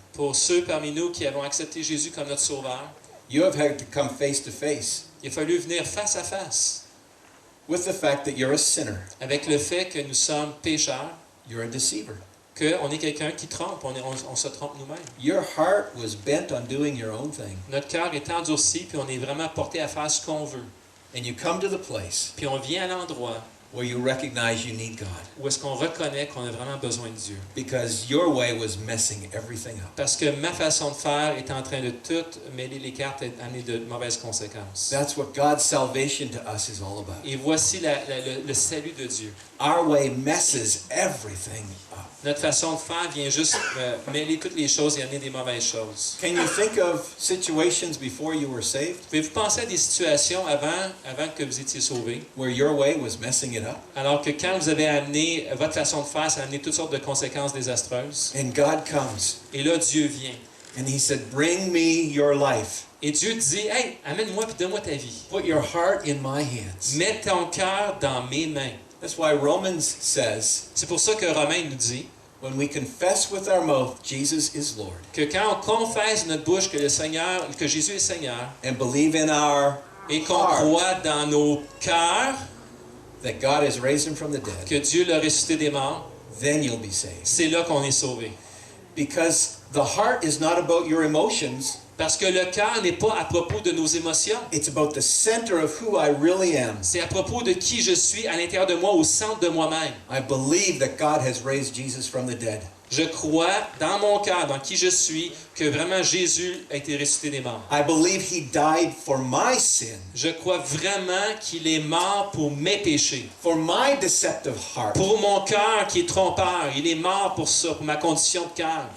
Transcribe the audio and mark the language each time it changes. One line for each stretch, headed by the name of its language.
French: Pour ceux parmi nous qui avons accepté Jésus comme notre Sauveur,
English: you have had to come face to face
French: il a fallu venir face à face
English: with the fact that you're a sinner,
French: avec le fait que nous sommes pécheurs,
English: you're a deceiver.
French: qu'on est quelqu'un qui trompe, on se trompe nous-mêmes.
English: Your heart was bent on doing your own thing.
French: Notre cœur est endurci, puis on est vraiment porté à faire ce qu'on veut.
English: And you come to the place
French: Puis on vient à l'endroit
English: where you recognize you need God
French: où est-ce qu'on reconnaît qu'on a vraiment besoin de Dieu.
English: because your way was messing everything up.
French: Parce que ma façon de faire est en train de tout mêler les cartes et amener de mauvaises conséquences.
English: That's what God's salvation to us is all about.
French: Et voici le salut de Dieu.
English: Our way messes everything up.
French: Notre façon de faire vient juste mêler toutes les choses et amener des mauvaises choses.
English: Can you think of situations before you were saved
French: Pouvez-vous penser à des situations avant que vous étiez sauvés,
English: where your way was messing it up?
French: alors que quand vous avez amené votre façon de faire, ça a amené toutes sortes de conséquences désastreuses.
English: And God comes
French: Et là, Dieu vient.
English: and He said, "Bring me your life.
French: Et Dieu dit, hey, amène-moi et donne-moi ta vie.
English: Put your heart in my hands."
French: Mets ton cœur dans mes mains.
English: That's why Romans says,
French: C'est pour ça que Romain nous dit,
English: when we confess with our mouth Jesus is Lord
French: que quand on confesse de notre bouche que le Seigneur, que Jésus est Seigneur,
English: and believe in our
French: et qu'on
English: heart
French: croit dans nos cœurs
English: that God has raised him from the dead,
French: que Dieu l'a ressuscité des morts,
English: then you'll be saved.
French: c'est là qu'on est sauvé.
English: Because the heart is not about your emotions,
French: Parce que le cœur n'est pas à propos de nos émotions.
English: it's about the center of who I really am.
French: C'est à propos de qui je suis à l'intérieur de moi, au centre de moi-même.
English: I believe that God has raised Jesus from the dead.
French: Je crois dans mon cœur, dans qui je suis, que vraiment Jésus a été ressuscité des morts.
English: I believe he died for my sin,
French: Je crois vraiment qu'il est mort pour mes péchés.
English: for my deceptive heart.
French: Pour mon cœur qui est trompeur, il est mort pour ça, pour ma condition de cœur.